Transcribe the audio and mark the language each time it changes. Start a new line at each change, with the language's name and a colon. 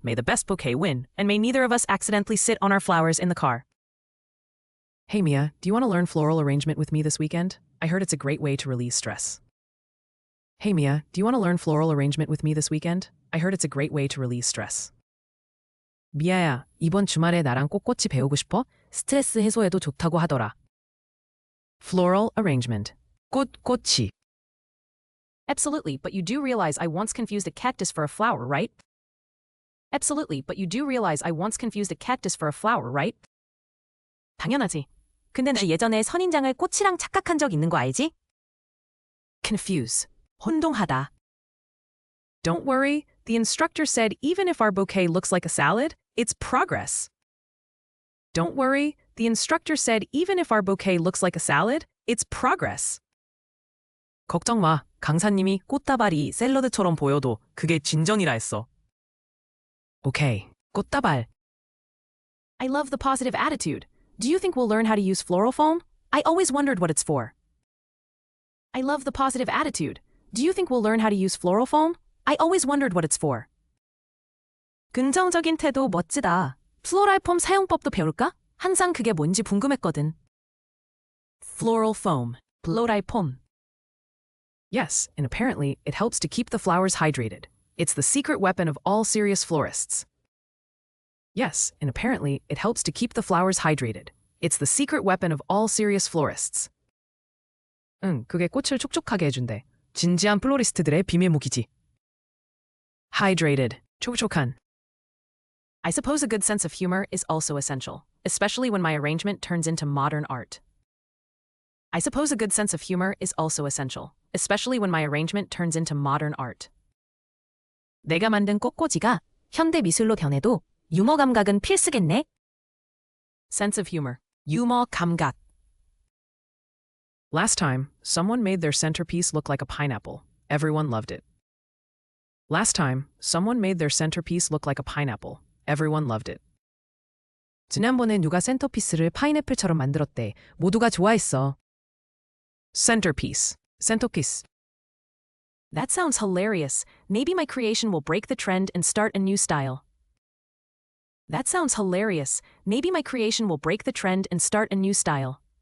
English: May the best bouquet win, and may neither of us accidentally sit on our flowers in the car. Hey Mia, do you want to learn floral arrangement with me this weekend? I heard it's a great way to release stress. Hey Mia, do you want to learn floral arrangement with me this weekend? I heard it's a great way to release stress.
Korean: 미아야, 이번 주말에 나랑 꽃꽂이 배우고 싶어? 스트레스 해소에도 좋다고 하더라.
English: Floral arrangement.
Korean: 꽃꽂이.
English: Absolutely, but you do realize I once confused a cactus for a flower, right? Absolutely, but you do realize I once confused a cactus for a flower, right?
Korean: 당연하지. 근데 나 예전에 선인장을 꽃이랑 착각한 적 있는 거 알지?
English: Confuse.
Korean: 혼동하다.
English: Don't worry, the instructor said even if our bouquet looks like a salad, it's progress. Don't worry, the instructor said even if our bouquet looks like a salad, it's progress.
Korean: 걱정 마. 강사님이 꽃다발이 샐러드처럼 보여도 그게 진정이라 했어. Okay, 꽃다발.
English: I love the positive attitude. Do you think we'll learn how to use floral foam? I always wondered what it's for. I love the positive attitude. Do you think we'll learn how to use floral foam? I always wondered what it's for.
Korean: 긍정적인 태도 멋지다. 플로랄 폼 사용법도 배울까? 항상 그게 뭔지 궁금했거든.
English: Floral foam.
Korean: 플로랄 폼.
English: Yes, and apparently it helps to keep the flowers hydrated. It's the secret weapon of all serious florists. Yes, and apparently it helps to keep the flowers hydrated. It's the secret weapon of all serious florists.
Korean: 응, 그게 꽃을 촉촉하게 해준대. 진지한 플로리스트들의 비밀 무기지.
English: Hydrated.
Korean: 촉촉한.
English: I suppose a good sense of humor is also essential, especially when my arrangement turns into modern art. I suppose a good sense of humor is also essential, especially when my arrangement turns into modern art.
Korean: 내가 만든 꽃꽂이가 현대 미술로 변해도 유머 감각은 필수겠네.
English: Sense of humor.
Korean: 유머 감각.
English: Last time, someone made their centerpiece look like a pineapple. Everyone loved it. Last time, someone made their centerpiece look like a pineapple. Everyone loved it.
Korean: 지난번에 누가 센터피스를 파인애플처럼 만들었대. 모두가 좋아했어.
English: Centerpiece. centerpiece. That sounds hilarious. Maybe my creation will break the trend and start a new style. That sounds hilarious. Maybe my creation will break the trend and start a new style.